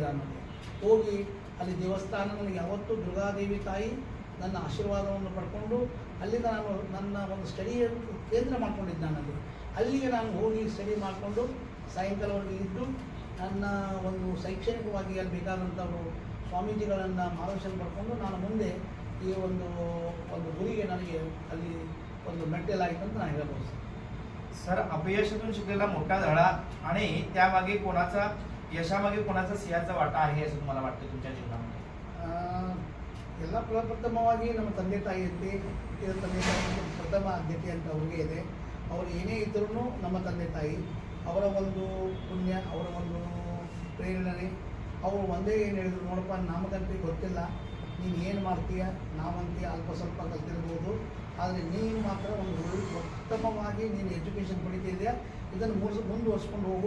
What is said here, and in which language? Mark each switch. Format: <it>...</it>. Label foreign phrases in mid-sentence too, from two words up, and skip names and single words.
<kn>ನಾನು ಹೋಗಿ ಅಲ್ಲಿ ದೇವಸ್ಥಾನ ನನಗೆ ಯಾವತ್ತೂ ದುರ್ಗಾದೇವಿ ತಾಯಿ ನನ್ನ ಆಶೀರ್ವಾದವನ್ನು ಪಡ್ಕೊಂಡು ಅಲ್ಲಿಂದ ನಾನು ನನ್ನ ಒಂದು ಸ್ಟಡಿ ಕೇಂದ್ರ ಮಾಡ್ಕೊಂಡಿದ್ದೆ. ನಾನು ಅಲ್ಲಿಗೆ ನಾನು ಹೋಗಿ ಸ್ಟಡಿ ಮಾಡಿಕೊಂಡು ಸಾಯಂಕಾಲವರೆಗೆ ಇದ್ದು ನನ್ನ ಒಂದು ಶೈಕ್ಷಣಿಕವಾಗಿ ಅಲ್ಲಿ ಬೇಕಾದಂಥವರು ಸ್ವಾಮೀಜಿಗಳನ್ನು ಮಾರ್ಗದರ್ಶನ ಪಡ್ಕೊಂಡು ನಾನು ಮುಂದೆ ಈ ಒಂದು ಗುರಿಗೆ ನನಗೆ ಅಲ್ಲಿ ಒಂದು ಮೆಟ್ಟಲಾಯಿತು ಅಂತ ನಾನು ಹೇಳಬಹುದು.</kn> <mr>सर, अपयशातून शिकलेला मोठा धडा आणि त्यामागे यशामागे कोणाचा सिंहाचा वाटा आहे असं तुम्हाला वाटतं तुमच्या जीवनामध्ये?</mr> <kn>ಎಲ್ಲ ಪ್ರಪ್ರಥಮವಾಗಿ ನಮ್ಮ ತಂದೆ ತಾಯಿ ಇದ್ದೆ. ತಂದೆ ತಾಯಿ ಪ್ರಥಮ ಆದ್ಯತೆ ಅಂತ ಅವ್ರಿಗೆ ಇದೆ. ಅವರು ಏನೇ ಇದ್ರೂ ನಮ್ಮ ತಂದೆ ತಾಯಿ ಅವರ ಒಂದು ಪುಣ್ಯ, ಅವರ ಒಂದು ಪ್ರೇರಣೆ. ಅವರು ಒಂದೇ ಏನು ಹೇಳಿದ್ರು, ನೋಡಪ್ಪ ನಮಗಂತೂ ಗೊತ್ತಿಲ್ಲ, ನೀನು ಏನು ಮಾಡ್ತೀಯ, ನಾವಂತೀಯ ಅಲ್ಪ ಸ್ವಲ್ಪ ಕಲ್ತಿರ್ಬೋದು, ಆದರೆ ನೀನು ಮಾತ್ರ ಒಂದು ಉತ್ತಮವಾಗಿ ನೀನು ಎಜುಕೇಷನ್ ಪಡಿತಿದೆಯಾ, ಇದನ್ನು ಮುಂದುವರ್ಸ್ಕೊಂಡು ಹೋಗು.</kn>